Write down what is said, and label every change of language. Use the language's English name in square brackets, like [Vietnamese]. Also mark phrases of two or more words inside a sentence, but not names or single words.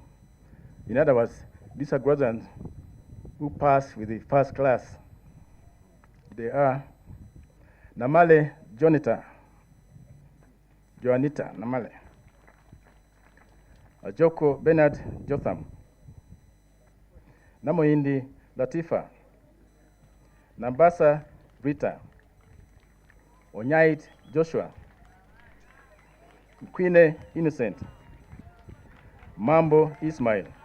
[English] In other words, these are graduates who passed with the first class. They are Namale Joanita Namale, Ajoko Bernard Jotham, Namoindi Latifa, Nambasa Rita, Onyait Joshua, Queen Innocent, Mambo Ismail,